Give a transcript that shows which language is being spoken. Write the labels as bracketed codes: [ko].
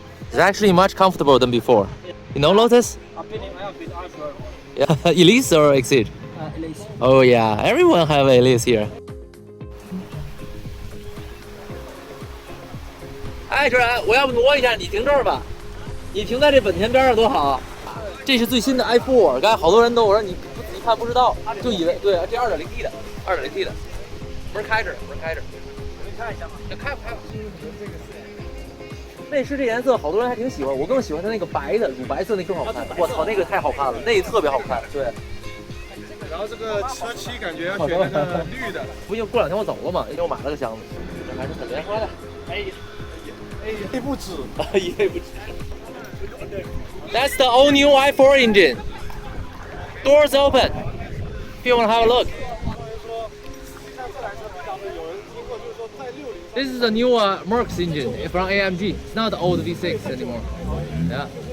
[en] It's actually much comfortable than before. You know Lotus? I've drove. Yeah, Elise or Exceed? Elise. Oh yeah, everyone have Elise here. [zh] 哎，主任，我要不挪一下，你停这儿吧。你停在这本田边上多好。这是最新的 i4，刚才好多人都我说你看不知道，就以为对，这 2.0T 的，2.0T 的，门开着，门开着。你看一下吧。开吧。内饰这颜色，好多人还挺喜欢，我更喜欢它那个白的，乳白色那更好看。我操，那个太好看了，那个特别好看。对。然后这个车漆感觉要选那个绿的。不，因为过2天我走了嘛，因为我买了个箱子，这还是很莲花的。一倍不止。一倍不止。 [en] That's the all new i4 engine. Doors open. If you want to have a look. This is the new Mercs engine from AMG. It's not the old V6 anymore. Yeah.